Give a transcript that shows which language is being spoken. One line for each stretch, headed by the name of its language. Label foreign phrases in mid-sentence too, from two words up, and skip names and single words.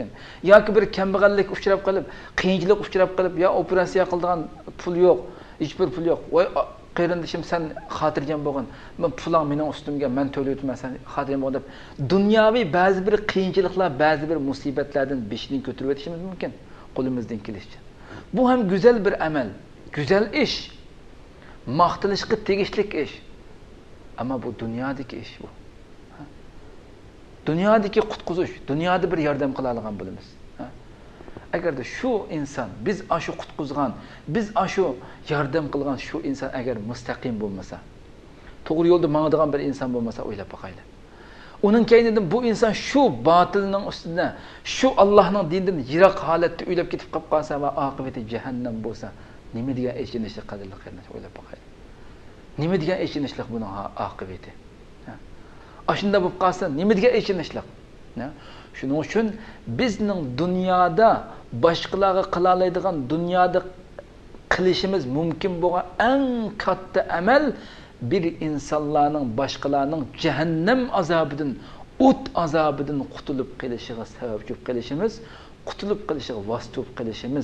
Uzbek: Yoki bir kambag'allik uchrab qolib, qiyinchilik uchrab qolib, ya operatsiya qiladigan pul yo'q, hech bir pul yo'q. "Voy qarindoshim, sen xotirjam bo'lgin. Men pulang mening ustimga, men to'layman, sen xotirjam bo'l" deb dunyoviy ba'zi bir qiyinchiliklar, ba'zi bir musibatlardan beshini ko'tarib o'tishimiz mumkin qo'limizdan kelishicha.
Turkish: Bu ham güzel bir amel, güzel iş,
Uzbek: maqtilishga tegishli ish. Ama bu dunyodagi ish bu. Dunyodagi qutqizish, dunyoda bir yordam qila olgan bo'lamiz. Agarda shu inson, biz shu qutqizgan, biz shu yordam qilgan shu inson agar mustaqim bo'lmasa, to'g'ri yo'lda mangadigan bir inson bo'lmasa, o'ylab boqaylik.
Turkish: Onun keynidan bu insan şu batılının üstüne, şu Allah'ın dininden
Uzbek: yirak holatda o'ylab ketib qolib qolsa va oqibati jahannam bo'lsa, nima degan echinishlik qadrli qarindosh o'ylab boqaylik. Nima degan echinishlik buning oqibati? Ashunda bo'lib qolsa, nima degan echinishlik? Shuning uchun bizning dunyoda boshqalarga qila oladigan, dunyoda qilishimiz mumkin bo'lgan eng katta amal bir insonlarning boshqalarning jahannam azobidan, o't azobidan qutulib qolishiga sababchi qilishimiz, qutulib qolishiga vosita qilishimiz.